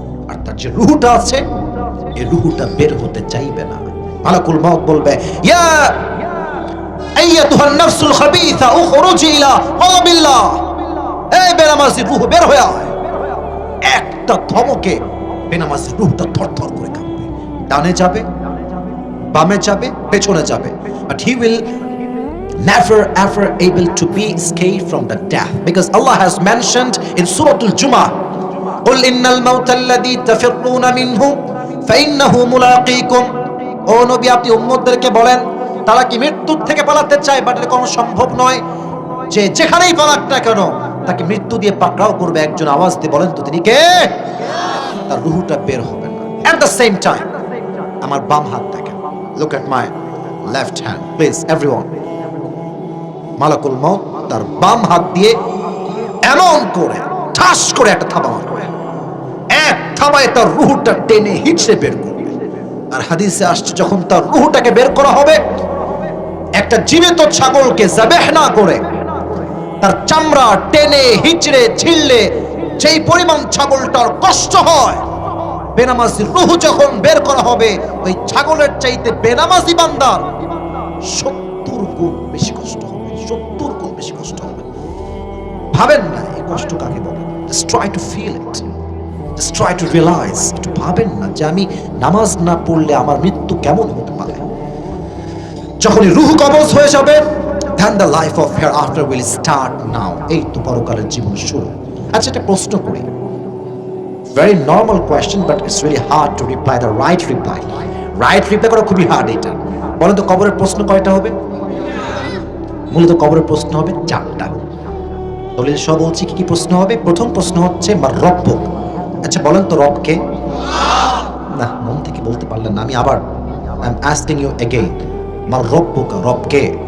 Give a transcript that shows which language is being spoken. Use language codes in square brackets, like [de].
[bn] আর তার যে রূহটা আছে, এই রূহটা বের হতে চাইবে না। মালাকুল মউত বলবে, [ar] ইয়া আইয়াতুহান নাফসুল খাবিসা উখরুজি ইলা ক্বাবিল্লাহ। [bn] এই বেনামাজি রূহ বের হয়ে আয়। একটা ধমকে বেনামাজি রূহটা থরথর করে কাঁপবে। ডানে যাবে, বামে যাবে, পেছনে যাবে, [en] but he will never ever able to be escaped from the death, because Allah has mentioned in Surah Al-Jumu'ah, [ar] قل إن الموت الذي تفرون منه فإنه ملاقيكم। [bn] ও নবী, আপনি উম্মতদেরকে বলেন, তারা কি মৃত্যুর থেকে পালাতে চায়, বাট এটা কোনো সম্ভব নয়, যে যেখানেই পালাক না কেন তাকে মৃত্যু দিয়ে পাকড়াও করবে। একজন আওয়াজ দিয়ে বলেন তো তিনি কে? তার রূহটা বের হবে না। [en] At the same time, [bn] আমার বাম হাত দেখেন, [en] look at my left hand please everyone। [bn] মালাকুল মউত তার বাম হাত দিয়ে এমন করে ঠাস করে একটা থাবা মারবে, এক থাবায় তার রূহটা টেনে হিচড়ে বের করবে। আর হাদিসে আসছে, যখন তার রূহটাকে বের করা হবে, একটা জীবিত ছাগলকে যাবেহ না করে তার চামড়া টেনে হিচড়ে ছিঁড়লে যেই পরিমাণ ছাগলটার কষ্ট হয়, বেনামাজির রূহ যখন বের করা হবে, ওই ছাগলের চাইতে বেনামাজি বান্দার 70 গুণ বেশি কষ্ট হবে, 70 গুণ বেশি কষ্ট হবে। ভাবেন না এই কষ্ট কাকে বলে। [en] Just try to feel it, just try to realize। [bn] একটু ভাবেন না যে আমি নামাজ না পড়লে আমার মৃত্যু কেমন হতে পারে। যখনই রূহ কবজ হয়ে যাবে, [en] then the life of hereafter will start now। [bn] এই তো পরকালের জীবন শুরু। আচ্ছা, একটা প্রশ্ন করি, [en] very normal question but it's really hard to reply the right reply। [bn] right reply করা খুবই হার্ড। এটা বলেন তো, কবরের প্রশ্ন কয়টা হবে? মূলত কবরের প্রশ্ন হবে 4টা। দলিল সহ বলছি কি কি প্রশ্ন হবে। প্রথম প্রশ্ন হচ্ছে [ar] মার রব্বুক। [bn] আচ্ছা বলেন তো রব কে? না, মন থেকে বলতে পারলেন না। আমি আবার [en] I am asking you again, [ar] মার রব্বুক, [bn] রব কে?